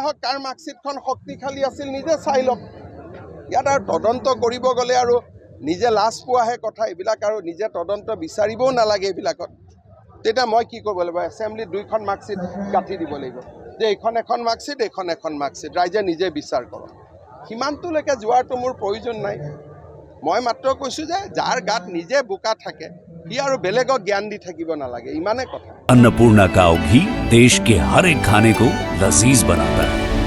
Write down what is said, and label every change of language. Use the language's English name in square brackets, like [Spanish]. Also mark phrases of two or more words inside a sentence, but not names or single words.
[Assamese] আহক কাৰ মাৰ্কশ্বিটখন শক্তিশালী আছিল নিজে চাই লওক ইয়াত আৰু তদন্ত কৰিব গ'লে আৰু নিজে লাজ পোৱাহে কথা এইবিলাক আৰু নিজে তদন্ত বিচাৰিবও নালাগে এইবিলাকত তেতিয়া মই কি কৰিব লাগিব এছেম্বলিত দুইখন মাৰ্কশ্বিট গাঁঠি দিব লাগিব যে এইখন এখন মাৰ্কশ্বিট এইখন এখন মাৰ্কশ্বিট ৰাইজে নিজে বিচাৰ কৰক সিমানটোলৈকে যোৱাটো মোৰ প্ৰয়োজন নাই মই মাত্ৰ কৈছোঁ যে যাৰ গাত নিজে বোকা থাকে সি আৰু বেলেগক জ্ঞান দি থাকিব নালাগে ইমানে কথা [Hindi] अन्नपूर्णा काव घी देश के हर एक खाने को लजीज बनाता है।